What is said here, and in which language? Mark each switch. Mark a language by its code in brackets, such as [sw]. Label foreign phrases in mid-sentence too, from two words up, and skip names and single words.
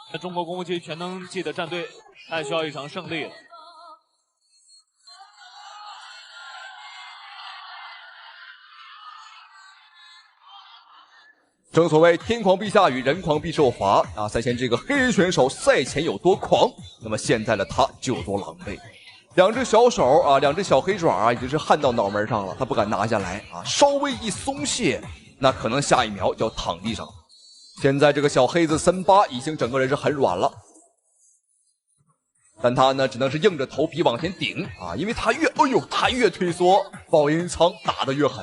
[zh] 那中国功夫机全能系的战队太需要一场胜利了。正所谓天狂必下雨，人狂必受罚啊！赛前这个黑人选手赛前有多狂，那麼現在的他就有多狼狽。兩隻小手啊，兩隻小黑爪啊，已經是焊到腦門上了，他不敢拿下來啊！稍微一鬆懈，那可能下一秒就要躺地上。現在這個小黑子森巴已經整個人是很軟了，但他呢只能是硬着頭皮往前頂啊，因為他越退縮，保英倉打得越狠。